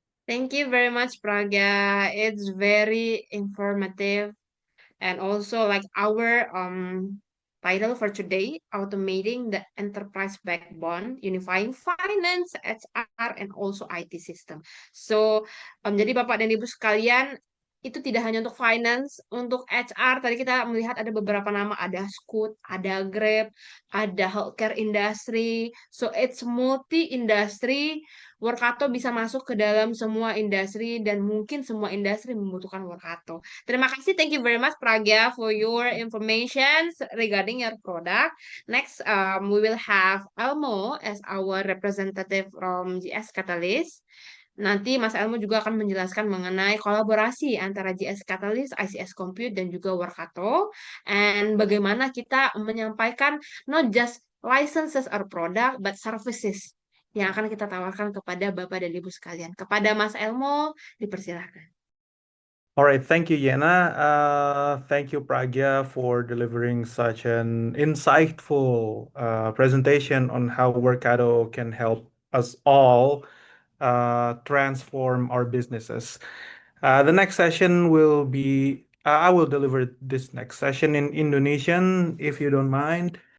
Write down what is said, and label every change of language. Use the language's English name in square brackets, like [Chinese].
[English] Thank you very much, Pragya. It's very informative. And also like our title for today, automating the enterprise backbone, unifying finance, HR, and also IT system. [Indonesian] So jadi Bapak dan Ibu sekalian, itu tidak hanya untuk finance, untuk HR. Tadi kita melihat ada beberapa nama, ada Scoot, ada Grab, ada healthcare industry. So it's multi-industry. [English] Workato bisa masuk ke dalam semua industri [Indonesian] dan mungkin semua industri membutuhkan Workato. Terima kasih. [English] Thank you very much, Pragya, for your information regarding your product. Next, we will have Elmo as our representative from GS Catalyst. [Indonesian] Nanti Mas Elmo juga akan menjelaskan mengenai kolaborasi antara GS Catalyst, ICS Compute, dan juga Workato. And bagaimana kita menyampaikan not just licenses or product, but services yang akan kita tawarkan kepada Bapak dan Ibu sekalian. Kepada Mas Elmo, dipersilahkan. [English] All right, thank you, Yena. Thank you, Pragya, for delivering such an insightful presentation on how Workato can help us all transform our businesses. The next session will be, I will deliver this next session in Indonesian, if you don't mind.